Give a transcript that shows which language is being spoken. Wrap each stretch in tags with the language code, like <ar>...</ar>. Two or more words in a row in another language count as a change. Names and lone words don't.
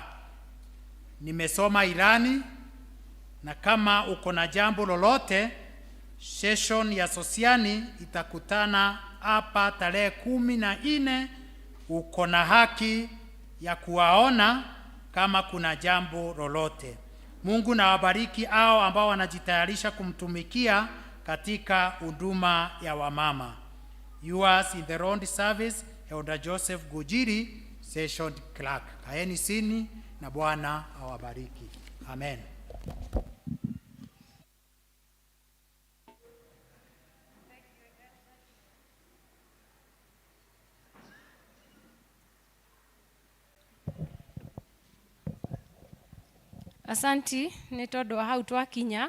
<sw>Nimesoma ilani, na kama uko na jambo lolote, session ya Sosiani itakutana hapa tarehe 14. Uko na haki ya kuwaona kama kuna jambo lolote. Mungu na wabariki hao ambao wanajitayarisha kumtumikia katika huduma ya wamama.</sw> <en>Yours in the round service, Elder Joseph Gujiri, Session Clerk.</en> <sw>Kaeni sini na Bwana awabariki. Amen.</sw> <ki>Asanti nĩ tondũ wa hau twakinya.</ki>